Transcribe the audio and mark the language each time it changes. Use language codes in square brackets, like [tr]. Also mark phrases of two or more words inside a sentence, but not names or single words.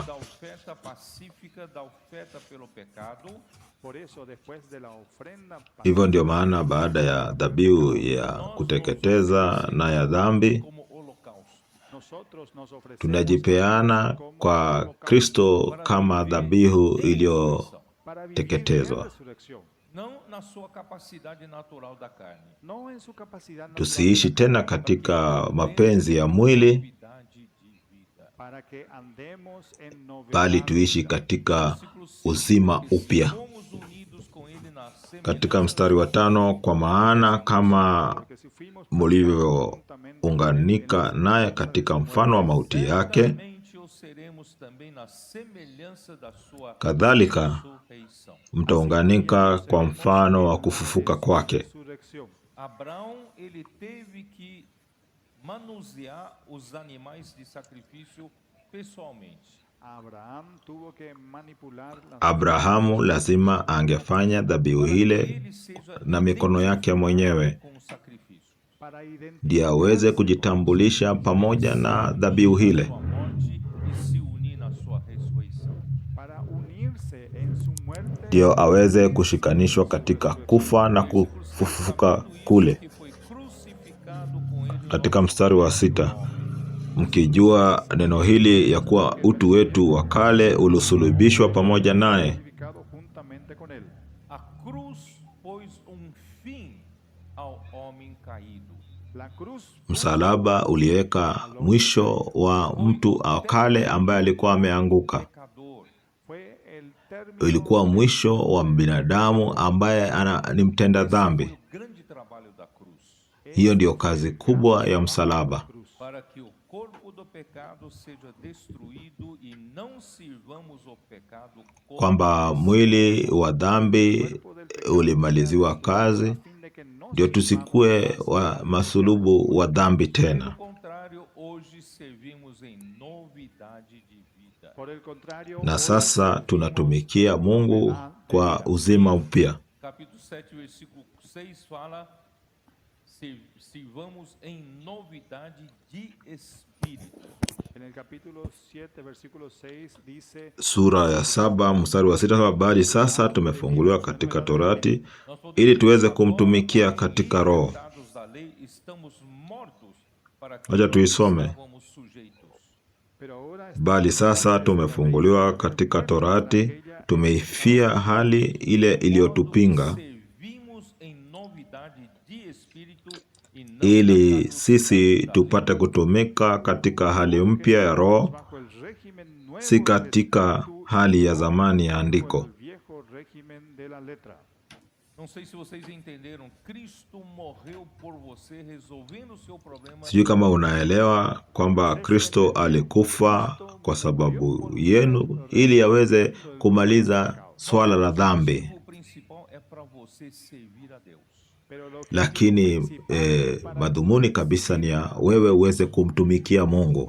[pt] Da oferta pacífica, da oferta pelo pecado, [es] por eso después de la ofrenda [sw] Hivyo ndio maana baada ya dhabihu ya kuteketeza na ya dhambi, [es] como holocausto. nosotros nos ofrecemos [sw] tunajipeana kwa Kristo kama dhabihu [es] para vivir [sw] iliyoteketezwa, [es] en resurrección, [pt] Não na sua capacidade natural da carne. [es] no en su capacidad natural, [sw] tusiishi tena katika mapenzi ya mwili, [pt] Novidade de vida. [es] para que andemos en novedad [sw] bali tuishi katika uzima upya. [pt] Fomos unidos com ele na [sw] Katika mstari wa 5, kwa maana kama [es] porque si fuimos [sw] mlivyounganika naye katika mfano wa mauti yake, [pt] semelhantemente o seremos também na semelhança da sua [sw] kadhalika [pt] ressurreição. [sw] mtaunganika kwa mfano wa kufufuka kwake. [es] resurrección. [pt] Abraão, ele teve que manusear os animais de sacrifício pessoalmente. [es] Abraham tuvo que manipular las [sw] Abrahamu lazima angefanya dhabihu ile [pt] Ele seja [sw] na mikono yake mwenyewe, [pt] com o sacrifício. [es] para identificar [sw] ndiye aweze kujitambulisha pamoja na dhabihu ile, [pt] Sua morte e se unir na sua ressurreição. [es] para unirse en su muerte [sw] ndiyo aweze kushikanishwa katika kufa na kufufuka kule. [pt] Que foi crucificado com ele [sw] Katika mstari wa 6, mkijua neno hili ya kuwa utu wetu wa kale ulisulubishwa pamoja naye, [es] crucificado juntamente con él. [pt] A cruz pôs fim ao homem caído. [es] La cruz [sw] msalaba uliweka mwisho wa mtu wa kale ambaye alikuwa ameanguka. [pt] Pecador. [es] fue el término [sw] Ilikuwa mwisho wa binadamu ambaye ni mtenda dhambi. [pt] O grande trabalho da cruz. [sw] Hiyo ndiyo kazi kubwa ya msalaba, [pt] Para que o corpo do pecado seja destruído e não sirvamos o pecado como [sw] kwamba mwili wa dhambi ulimaliziwa kazi, [es] a fin de que no [sw] ndio tusikue wa masulubu wa dhambi tena. [pt] Pelo contrário, hoje servimos em novidade de vida. [es] por el contrario [sw] Na sasa tunatumikia Mungu kwa uzima upya. [pt] Capítulo 7, versículo 6 fala: sirvamos em novidade de espírito. [es] en el capítulo 7 versículo 6 dice [sw] Sura ya 7 mstari wa 6, bali sasa tumefunguliwa katika Torati ili tuweze kumtumikia katika roho. [pt] Libertados da lei, estamos mortos para que [sw] Wacha tuisome. [pt] estávamos sujeitos. [es] pero ahora [sw] Bali sasa tumefunguliwa katika Torati, tumeifia hali ile iliyotupinga, [pt] Servimos em novidade de espírito e não [sw] ili sisi tupate kutumika katika hali mpya ya roho, [es] bajo el régimen nuevo [sw] si [es] del [sw] katika [es] Espíritu [sw] hali ya zamani ya [es] bajo [sw] andiko. [es] el viejo régimen de la letra. [pt] Não sei se vocês entenderam. Cristo morreu por você, resolvendo o seu problema. [sw] Sijui kama unaelewa kwamba Kristo alikufa kwa sababu yenu ili aweze kumaliza swala la dhambi, [pt] O principal é para você servir a Deus. [es] Pero lo que [sw] lakini madhumuni kabisa ni ya wewe uweze kumtumikia Mungu.